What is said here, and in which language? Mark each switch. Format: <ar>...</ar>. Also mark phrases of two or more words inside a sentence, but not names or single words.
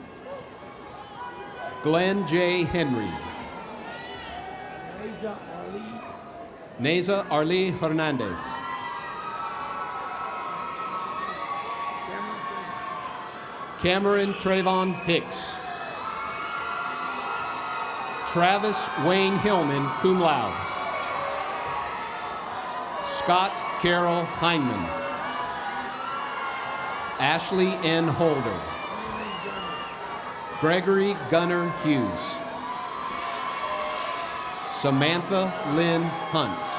<en>Glenn J. Henry. Neza Arlie Hernandez. Cameron Trayvon Hicks. Travis Wayne Hillman,</en> <la>cum laude.</la> <en>Scott Carol Heinman. Ashley N. Holder. Gregory Gunnar Hughes. Samantha Lynn Hunt.</en>